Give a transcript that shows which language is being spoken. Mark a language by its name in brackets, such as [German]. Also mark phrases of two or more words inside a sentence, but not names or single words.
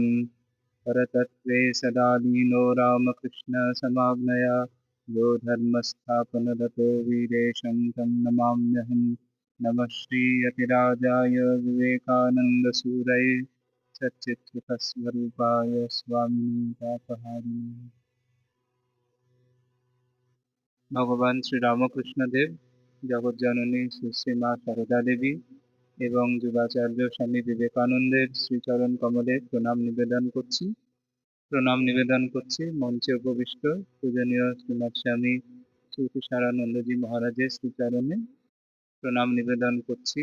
[Sanskrit] परतत्त्वे सदा लीनो रामकृष्णसमाज्ञया यो धर्मस्थापनरतो वीरेशं तं नमाम्यहम्। नमः श्रीयतिराजाय विवेकानन्दसूरये सच्चित्सुखस्वरूपाय स्वामिने तापहारिणे। [Bangla] ভগবান শ্রী রামকৃষ্ণদেব, জগৎজননী শ্রী শ্রী মা সারদা দেবী এবং যুগাচার্য স্বামী বিবেকানন্দের শ্রীচরণ কমলে প্রণাম নিবেদন করছি। মঞ্চে উপবিষ্ট পূজনীয় শ্রীমৎ স্বামী স্মৃতিসারানন্দজি মহারাজের শ্রীচরণে প্রণাম নিবেদন করছি।